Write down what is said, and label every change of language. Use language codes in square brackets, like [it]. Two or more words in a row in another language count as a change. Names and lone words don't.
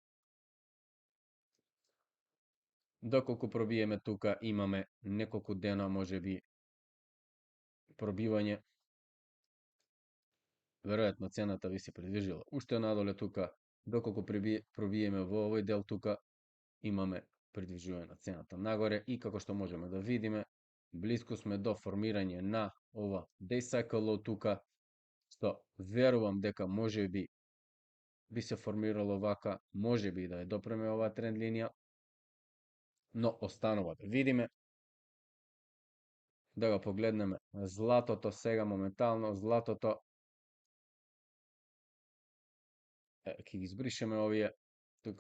[mk] Доколку пробиеме тука, имаме неколку дена можеби пробивање. Веројатно цената би се придвижила уште надоле тука. Доколку пробиеме во овој дел тука, имаме придвижување на цената нагоре и како што можеме да видиме, блиску сме до формирање на ова [en] day cycle low [mk] тука, што верувам дека можеби би се формирало вака, можеби да ја допреме оваа тренд линија, но останува да видиме. Да го погледнеме златото сега моментално, златото ќе ги избришеме овие тука.